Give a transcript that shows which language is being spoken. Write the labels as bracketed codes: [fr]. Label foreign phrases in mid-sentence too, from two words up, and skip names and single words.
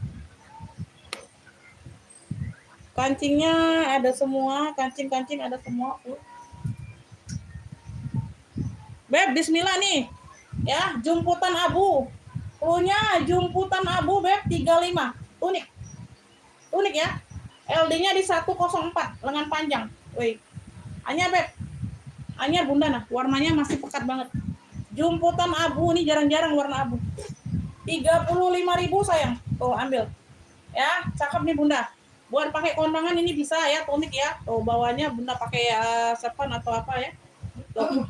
[id] Kancingnya ada semua, kancing ada semua. Beb, bismillah nih. Ya, jumputan abu. Punya jumputan abu Beb 35. Unik ya. LD-nya di 104, lengan panjang. Wih. Anyar Beb. Anyar Bunda nah, warnanya masih pekat banget. Jumputan abu ini jarang-jarang warna abu. 35.000 sayang. Tuh, ambil. Ya, cakep nih Bunda. Buat pakai kondangan ini bisa ya, tunik ya. Tuh bawahnya Bunda pakai sepan atau apa ya. Tuh.